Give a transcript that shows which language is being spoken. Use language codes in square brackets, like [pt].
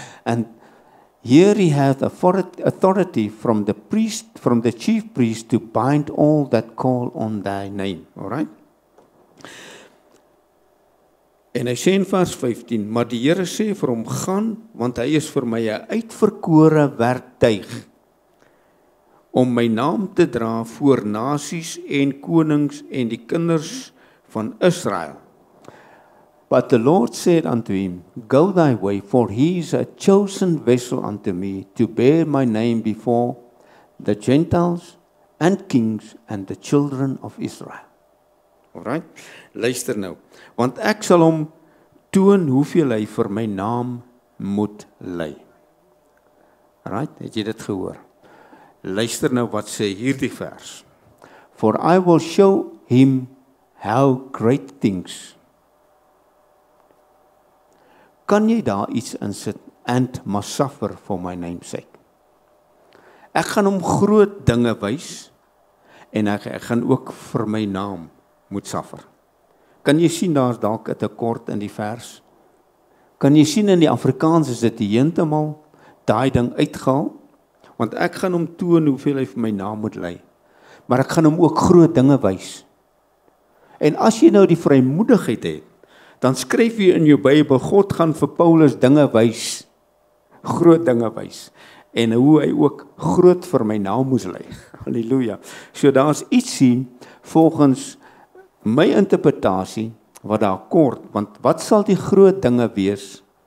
[en] And here he had authority from the chief priest to bind all that call on thy name. Alright? [af] En hy sê in vers 15, maar die Here sê vir hom, gaan, want hy is vir my 'n uitverkore werktuig om my naam te dra voor nasies en konings en die kinders van Israel. [en] But the Lord said unto him, go thy way, for he is a chosen vessel unto me to bear my name before the Gentiles and kings and the children of Israel. [af] Alright, luister nou, want ek sal hom toon hoeveel hy vir my naam moet ly. Alright, het jy dit gehoor? Luister nou wat sê hierdie vers. [en] For I will show him how great things. [af] Kan jy daar iets insit? [en] And must suffer for my name's sake. [af] Ek gaan hom groot dinge wys en ek gaan ook vir my naam moet suffer. Kan jy sien daar's dalk 'n tekort in die vers? Kan jy sien in die Afrikaans is dit heeltemal daai ding uitgehaal? Want ek gaan hom toon hoeveel hy vir my naam moet lei. Maar ek gaan hom ook groot dinge wys. En as jy nou die vrymoedigheid het, dan skryf jy in jou Bybel, God gaan vir Paulus dinge wys, groot dinge wys. En hoe hy ook groot vir my naam moes lei. Halleluja. So daar's ietsie volgens my interpretasie wat daar kort, want wat sal die groot dinge wees?